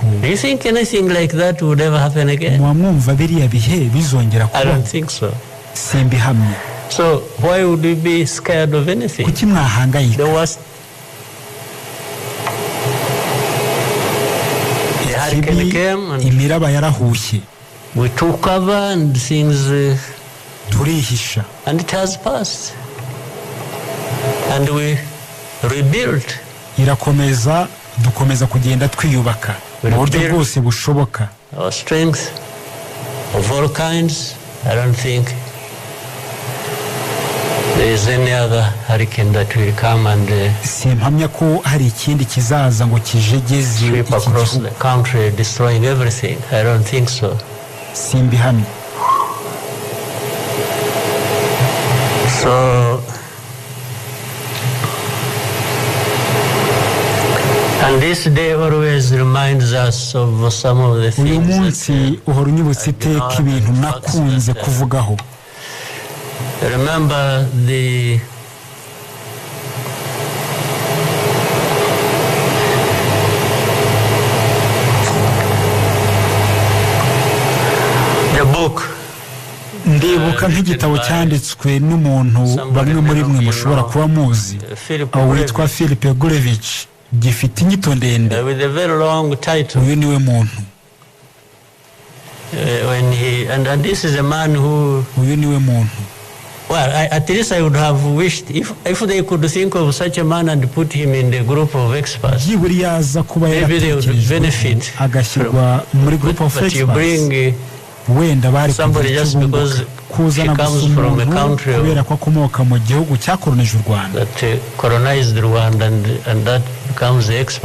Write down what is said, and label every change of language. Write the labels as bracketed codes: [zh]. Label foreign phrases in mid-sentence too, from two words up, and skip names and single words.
[en] Do you think anything like that would ever happen again? [rw] Mwamwumva biriya bihe bizongera kuba? [en] I don't think so. [rw] Simbihamye. [en] So why would we be scared of anything? [rw] Kuki mwahangayika? [en] The worst. The hurricane came and [rw] imiraba yarahushye. [en] We took cover and things [rw] turihisha. [en] And it has passed. And we rebuilt. [rw] Irakomeza dukomeza kugenda twiyubaka mu buryo bwose bushoboka. [en] Our strength of all kinds. I don't think there is any other hurricane that will come and [rw] simpamya ko hari ikindi kizaza ngo kijegeze [en] sweep across the country destroying everything. I don't think so. [rw] Simbihamye. [en] So and this day always reminds us of some of the things. [rw] Uyu munsi uhora unyibutsa iteka ibintu nakunze kuvugaho. [en] Remember the book. [rw] Ndibuka nk'igitabo cyanditswe n'umuntu bamwe muri mwe mushobora kuba muzi, witwa Philip Gurevich, gifite inyito ndende. Uyu niwe muntu. [en] And this is a man who. [rw] Uyu niwe muntu. [en] Well, at least I would have wished if they could think of such a man and put him in the group of experts. Maybe they would benefit. But you bring somebody just because she comes from a country that colonized Rwanda and that becomes the expert.